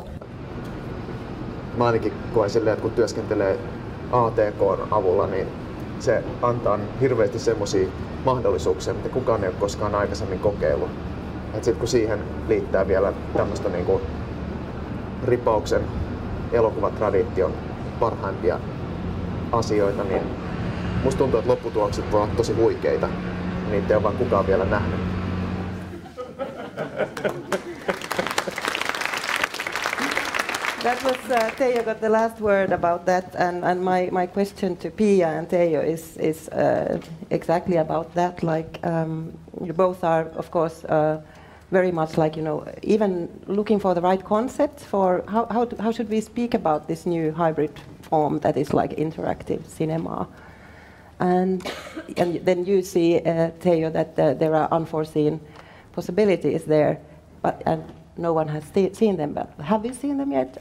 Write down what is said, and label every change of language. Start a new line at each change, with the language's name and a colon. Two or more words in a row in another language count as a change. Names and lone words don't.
Finnish: Mä ainakin koen silleen, että kun työskentelee ATK:n avulla, niin se antaa hirveästi semmoisia mahdollisuuksia, mitä kukaan ei ole koskaan aikaisemmin kokeillut. Et sit kun siihen liittää vielä tämmöistä niinku ripauksen elokuvatradition parhaimpia asioita, niin musta tuntuu, että lopputulokset voi olla tosi huikeita. Niitä ei ole vaan kukaan vielä nähnyt.
English: That was Teijo got the last word about that, and my question to Pia and Teijo is exactly about that. Like you both are, of course, very much like even looking for the right concepts for how should we speak about this new hybrid form that is like interactive cinema, and then you see Teijo that there are unforeseen possibilities there, and no one has seen them, but have you seen them yet?